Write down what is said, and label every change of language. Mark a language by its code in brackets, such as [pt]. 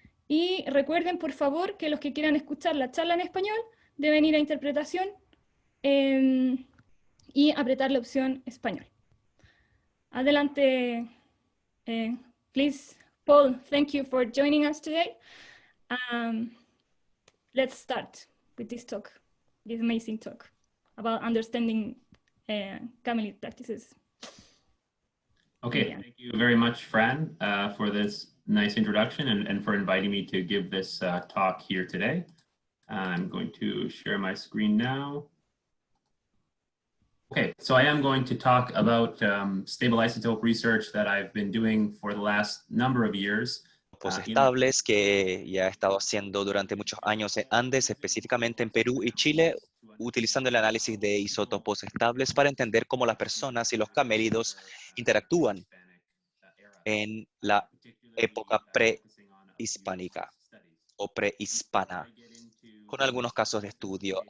[es] Y recuerden, por favor, que los que quieran escuchar la charla en español deben ir a interpretación y apretar la opción español. [en] Adelante, please, Paul, thank you for joining us today. Let's start with this talk, this amazing talk about understanding camelid practices. Okay, thank you very much, Fran, for this nice introduction and for inviting me to give this talk here today. I'm going to share my screen now. Okay, so I am going to talk about stable isotope research that I've been doing for the last number of years. [es] Estables que ya he estado haciendo durante muchos años en Andes, específicamente en Perú y Chile, utilizando el análisis de isótopos estables para entender cómo las personas y los camélidos interactúan en la época prehispánica o prehispana, con algunos casos de estudio.